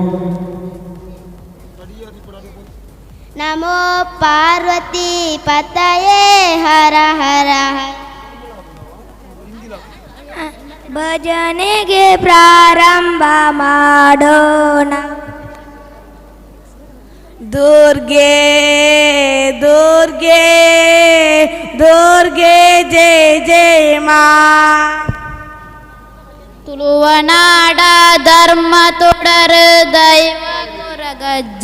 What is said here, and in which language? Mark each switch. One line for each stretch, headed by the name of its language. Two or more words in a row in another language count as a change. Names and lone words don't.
Sanskrit: ನಮೋ ಪಾರ್ವತಿ ಪತಯೇ ಹರ ಹರ ಹರ.
Kannada: ಭಜನೆಗೆ ಪ್ರಾರಂಭ ಮಾಡೋಣ. ದುರ್ಗೆ ದುರ್ಗೆ ದುರ್ಗೆ ಜಯ ಜಯ ಮಾ.
Tulu: ತುಳುವನಾಡ ಧರ್ಮ ತೊಡರ ದೈವ ಕೊರಗಜ್ಜ.